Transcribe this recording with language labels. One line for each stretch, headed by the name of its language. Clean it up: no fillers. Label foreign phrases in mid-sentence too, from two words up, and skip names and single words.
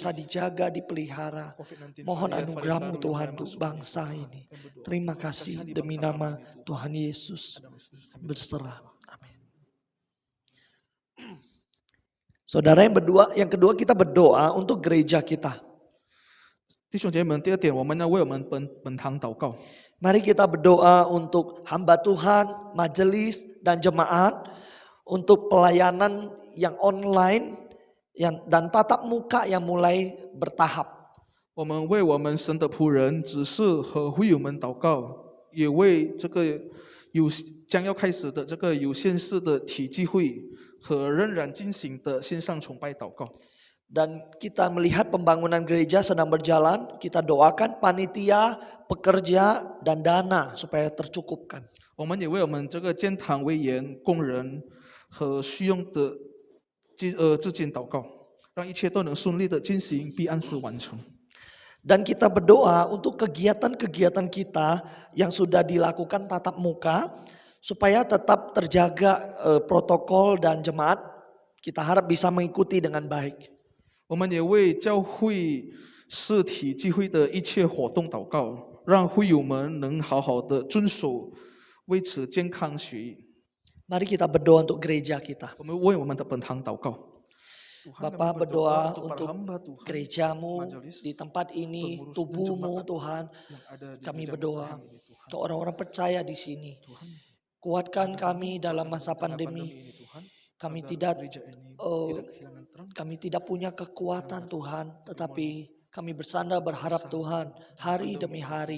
Indonesian: bisa dijaga, dipelihara. COVID-19 Mohon varian anugerah-Mu baru yang Tuhan mulai untuk masuk bangsa Tuhan. ini. Kami berdoa, Terima Tuhan, kasih kasihani demi bangsa nama kami, Tuhan. Tuhan Yesus Dalam Yesus kami berserah. berdoa. Amin. Saudara yang kedua kita berdoa untuk gereja kita.
Chinese: 弟兄姐妹们，第二点，我们要为我们本堂祷告。
Indonesian: Mari kita berdoa untuk hamba Tuhan, majelis, dan jemaat, untuk pelayanan yang online dan tatap muka yang mulai bertahap.
Chinese: 我们为我们神的仆人、执事和会友们祷告，也为这个将要开始的这个有限式的体积会和仍然进行的线上崇拜祷告。
Indonesian: Dan kita melihat pembangunan gereja sedang berjalan, kita doakan panitia, pekerja, dan dana supaya tercukupkan.
Chinese: 我们也为我们这个建堂委员、工人和需用的资金祷告，让一切都能顺利的进行，并按时完成。
Indonesian: Dan kita berdoa untuk kegiatan-kegiatan kita yang sudah dilakukan tatap muka, supaya tetap terjaga protokol dan jemaat, kita harap bisa mengikuti dengan baik.
Chinese: 我们也为教会实体聚会的一切活动祷告，让会友们能好好的遵守，维持健康学艺。
Indonesian: Mari kita berdoa untuk gereja kita.
Chinese: 我们为我们的本堂祷告。
Indonesian: Bapa berdoa untuk gerejamu di tempat ini, tubuhmu Tuhan. Kami berdoa untuk orang-orang percaya di sini. Kuatkan kami dalam masa pandemi. Kami tidak punya kekuatan Tuhan, tetapi kami bersandar berharap Tuhan hari demi hari.